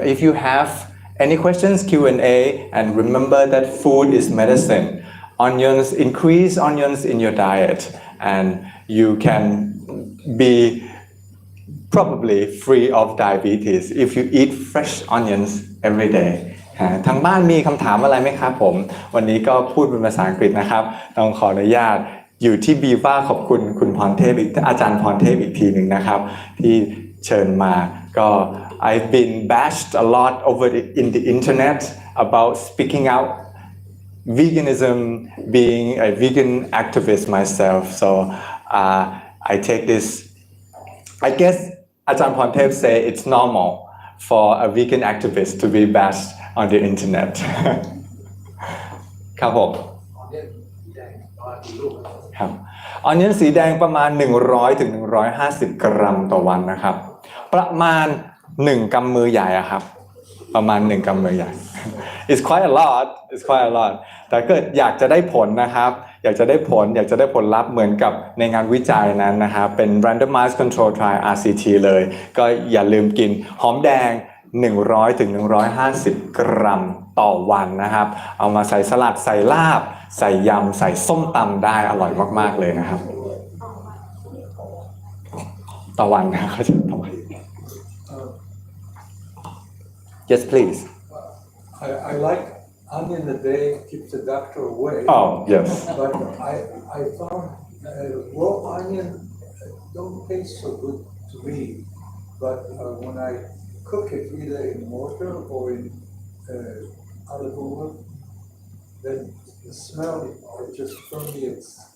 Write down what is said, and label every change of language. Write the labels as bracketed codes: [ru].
[en] If you have any questions, Q&A, and remember that food is medicine. Onions, increase onions in your diet, and you can be probably free of diabetes if you eat fresh onions every day. [th] ทางบ้านมีคำถามอะไรไหมครับผมวันนี้ก็พูดเป็นภาษาอังกฤษนะครับต้องขออนุญาตอยู่ที่บีว่าขอบคุณคุณพรเทพอาจารย์พรเทพอีกทีหนึ่งนะครับที่เชิญมาก็ [en] I've been bashed a lot over in the internet about speaking out veganism, being a vegan activist myself. So I take this. I guess Ajahn Pontep say it's normal for a vegan activist to be bashed on the internet. [th] ครับผมครับออนเนียนสีแดงประมาณ100 ถึง 150 กรัมต่อวันนะครับประมาณ1 กำมือใหญ่อะครับประมาณ1 กำมือใหญ่ [en] It's quite a lot. It's quite a lot. [th] แต่เกิดอยากจะได้ผลนะครับอยากจะได้ผลลัพธ์เหมือนกับในงานวิจัยนั้นนะครับเป็น randomized control trial RCT เลยก็อย่าลืมกินหอมแดง100 ถึง 150 กรัมต่อวันนะครับเอามาใส่สลัดใส่ลาบใส่ยำใส่ส้มตำได้อร่อยมากๆเลยนะครับต่อวันนะเขาจะต่อวัน [en] Yes please I like onion a day keeps the doctor away. Oh yes. But I found raw onion don't taste so good to me. But when I cook it either in water or in olive oil, then the smell just permeates